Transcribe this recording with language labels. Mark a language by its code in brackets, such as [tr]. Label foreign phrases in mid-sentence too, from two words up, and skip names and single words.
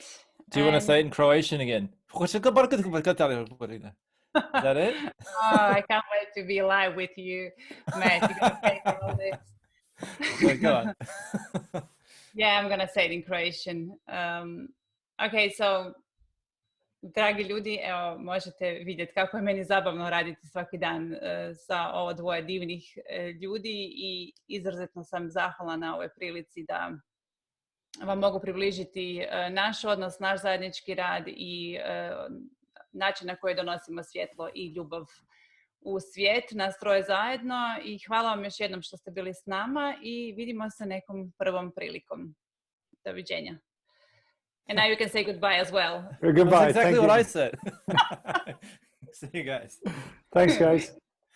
[en] Do you want to say it in Croatian again? Is that it? I can't wait to be live with you, Matt. You're gonna say all this. Okay, go on. Yeah, I'm gonna say it in Croatian. Okay, so [hr] dragi ljudi, evo, možete vidjeti kako je meni zabavno raditi svaki dan sa ovo dvoje divnih ljudi, i izrazito sam zahvalna na ovoj prilici da vam mogu približiti naš odnos, naš zajednički rad i način na koji donosimo svjetlo i ljubav u svijet, nas troje zajedno. I hvala vam još jednom što ste bili s nama, i vidimo se nekom prvom prilikom. Doviđenja. [en] And now you can say goodbye as well. Goodbye. That's exactly what I said. See you guys. Thanks, guys.